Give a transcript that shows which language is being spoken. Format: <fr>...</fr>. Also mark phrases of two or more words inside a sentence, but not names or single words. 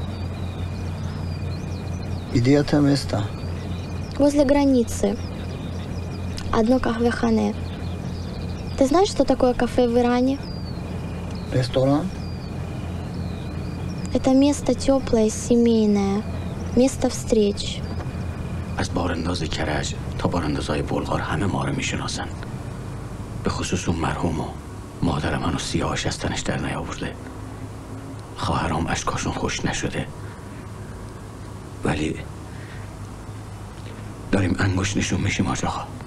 <ru>Где это место? Возле границы. Одно кафе-хане. Ты знаешь, что такое кафе в Иране? Ресторан? Это место теплое, семейное. Место встреч.</ru> <fa>از بارانداز کرج تا باراندازهای بلغار همه ما رو میشناسن. به خصوص اون مرحوم و مادر منو سیاهش از تنش در نیاورده. خواهرام اشکاشون خوش نشده. ولی داریم انگشت نشون میشیم آج آقا.</fa>